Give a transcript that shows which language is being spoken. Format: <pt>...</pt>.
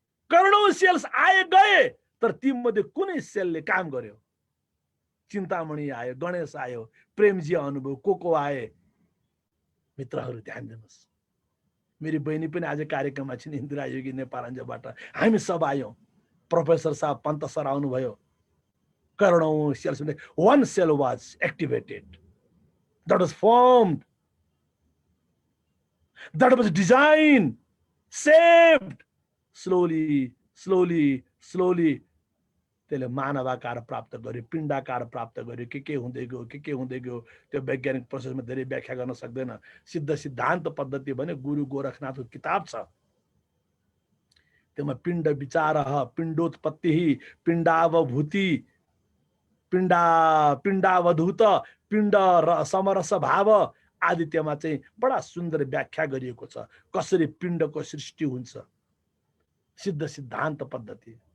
<ne>करोडौं sales आए गए, तर तीमध्ये कुनै सेलले काम गर्यो। चिन्तामणि आयो, गणेश आयो, प्रेमजी अनुभव, को आए। मित्रहरू ध्यान दिनुहोस्, मेरी बहिनी पनि आज कार्यक्रममा छिन्, इन्दिरा योगी नेपालबाट हामी सब आयौं। प्रोफेसर साहब पन्त सर आउनुभयो। करोडौं sales,</ne> <en>one cell was activated, that was formed, that was designed, saved, slowly slowly slowly</en> <ne>त्यसले मानवाकार प्राप्त गर्यो, पिण्डाकार प्राप्त गर्यो। के हुँदै गयो, के हुँदै गयो, त्यो वैज्ञानिक प्रोसेसमा धेरै व्याख्या गर्न सक्दैन। सिद्ध सिद्धान्त पद्धति भने गुरु गोरखनाथको किताब छ, त्यसमा पिण्ड विचारः, पिण्डोत्पत्ति, पिण्डावभूति, पिण्डावधूत, पिण्ड समरस भाव आदि त्यहाँ चाहिँ बडा सुन्दर व्याख्या गरिएको छ, कसरी पिण्डको सृष्टि हुन्छ। सिद्ध सिद्धान्त पद्धति।</ne>